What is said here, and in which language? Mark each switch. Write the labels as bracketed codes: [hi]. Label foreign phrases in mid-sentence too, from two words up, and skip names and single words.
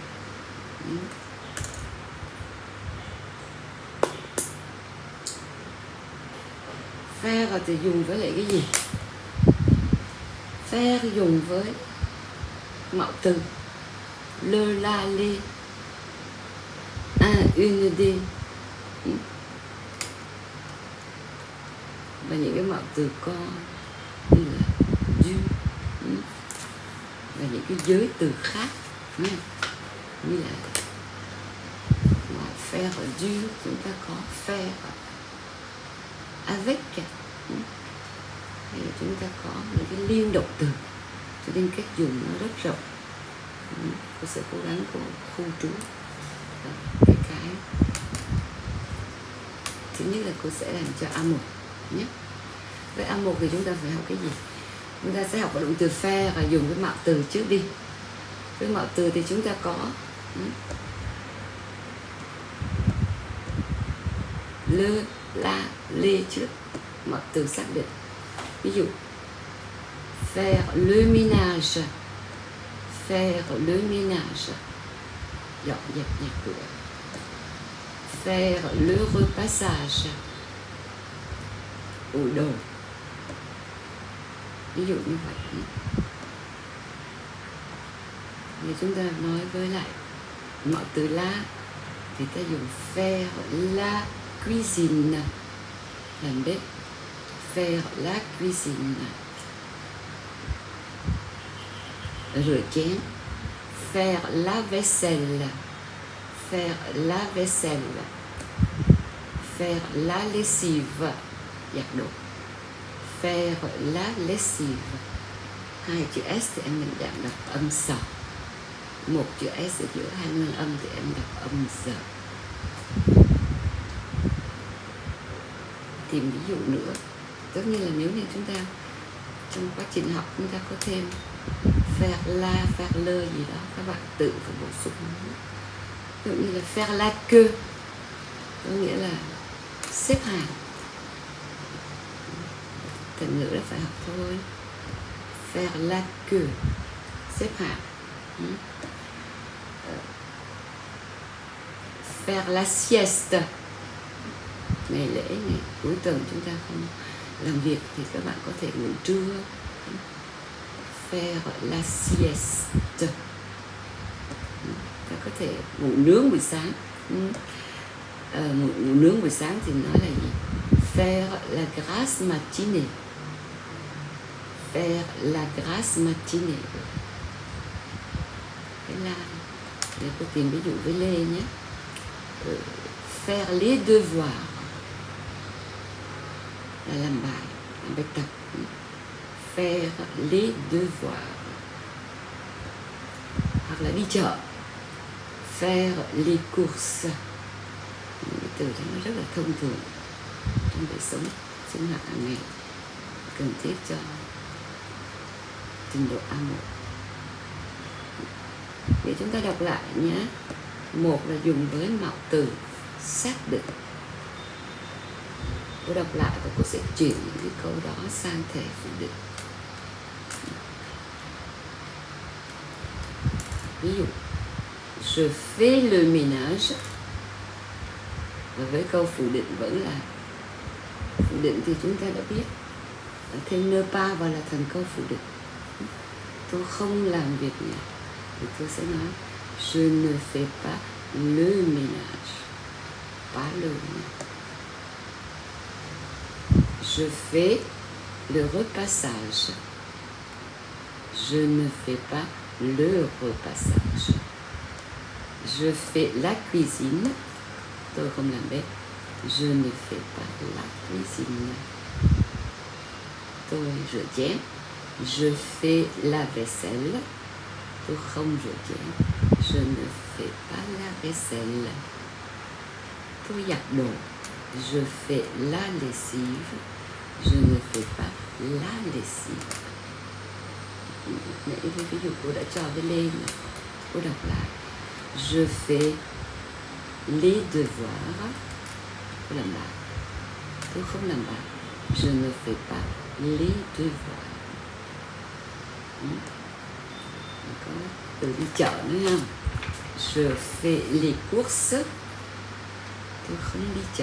[vi] Faire thì dùng với lại cái gì? Faire dùng với mạo từ [fr] le, la, les, un, une, des. [vi] Và những cái mạo từ co như là du, và những cái giới từ khác như là [fr] faire du, [vi] chúng ta có [fr] faire avec, [vi] hay là chúng ta có những cái liên động từ, cho nên cách dùng nó rất rộng. Cô sẽ cố gắng khu trú cái thứ nhất là cô sẽ làm cho A1 nhé. Với A1 thì chúng ta phải học cái gì? Chúng ta sẽ học động từ faire và dùng cái mạo từ trước đi. Với mạo từ thì chúng ta có [fr] le, la, les [vi] trước, mạo từ xác định. Ví dụ [fr] faire le ménage, faire le ménage, [vi] dọn dẹp nhà cửa. [fr] Faire le repassage, [vi] ủi đồ. Ví dụ như vậy. Thì chúng ta nói với lại mạo từ la thì ta dùng [fr] faire la cuisine, [vi] làm bếp. [fr] Faire la cuisine. [vi] Rửa chén. [fr] Faire la vaisselle. Faire la vaisselle. Faire la lessive, [vi] giặt đồ. [fr] Faire la lessive. [vi] 2 chữ S thì anh mình dạng đọc âm sọ. một chữ S ở giữa hai nguyên âm thì em đọc âm giờ. Tìm ví dụ nữa, tất nhiên là nếu như chúng ta trong quá trình học chúng ta có thêm [fr] faire la, faire le [vi] gì đó, các bạn tự phải bổ sung. Ví dụ như là [fr] faire la queue, [vi] có nghĩa là xếp hàng. Thành ngữ là phải học thôi. [fr] Faire la queue, [vi] xếp hàng. [fr] Faire la sieste, [vi] ngày lễ, ngày cuối tuần chúng ta không làm việc thì các bạn có thể ngủ trưa. [fr] Faire la sieste, [vi] ta có thể ngủ nướng buổi sáng. Ngủ nướng buổi sáng thì nói là gì? [fr] Faire la grasse matinée. Faire la grasse matinée. [vi] Cái la để cô tìm ví dụ với Lê nhé. [fr] Faire les devoirs [vi] là làm bài tập. [fr] Faire les devoirs. [vi] Hoặc là đi chợ. [fr] Faire les courses. [vi] Những từ đó nó rất là thông thường trong đời sống sinh hoạt hàng ngày, cần thiết cho trình độ A1. Để chúng ta đọc lại nhé. Một là dùng với mạo từ xác định. Cô đọc lại và cô sẽ chuyển những cái câu đó sang thể phủ định. Ví dụ, [fr] je fais le ménage. [vi] Và với câu phủ định vẫn là phủ định thì chúng ta đã biết, thêm [fr] ne pas [vi] vào là thành câu phủ định. Tôi không làm việc nhà thì tôi sẽ nói [fr] je ne fais pas le ménage. Pas le ménage. Je fais le repassage. Je ne fais pas le repassage. Je fais la cuisine. [vi] Tôi không làm bếp. [fr] Je ne fais pas la cuisine. [vi] Tôi rửa chén. [fr] Je fais la vaisselle. [vi] Tôi không rửa chén. [fr] Je ne fais pas la vaisselle. [vi] Tôi giặt đồ. [fr] Je fais la lessive. Je ne fais pas la lessive. [vi] Nãy ví dụ cô đã cho với Lê này. Cô đọc lại. [fr] Je fais les devoirs. [vi] Cô làm bài. Tôi không làm bài. [fr] Je ne fais pas les devoirs. [vi] Có từ đi chợ nữa không? [fr] Je fais les courses. [vi] Tôi không đi chợ.